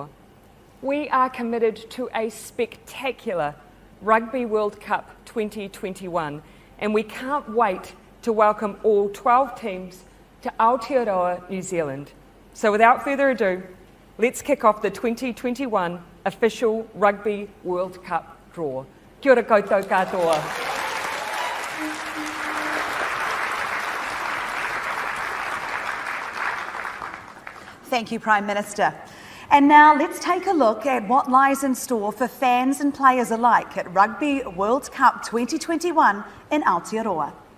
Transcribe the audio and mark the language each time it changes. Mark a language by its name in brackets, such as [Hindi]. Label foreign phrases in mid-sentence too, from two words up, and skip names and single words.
[English] We are committed to a spectacular Rugby World Cup 2021, and we can't wait to welcome all 12 teams to Aotearoa, New Zealand. So without further ado, let's kick off the 2021 official Rugby World Cup draw. [Māori] Kia ora koutou katoa. [English] Thank you, Prime Minister. And now let's take a look at what lies in store for fans and players alike at Rugby World Cup 2021 in Aotearoa.